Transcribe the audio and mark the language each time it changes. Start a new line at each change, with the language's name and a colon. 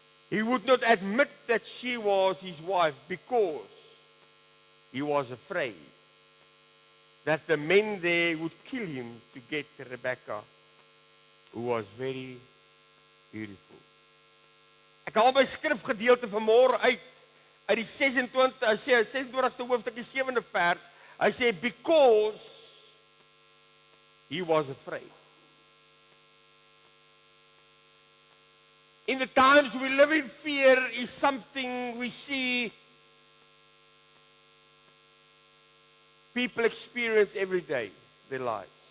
English: He would not admit that she was his wife because he was afraid that the men there would kill him to get Rebecca, who was very beautiful.
Afrikaans: Ek haal my skrifgedeelte vanmôre uit die 26ste hoofstuk, die 7de vers. Hy sê,
English: because he was afraid. In the times we live in, fear is something we see people experience every day, their lives.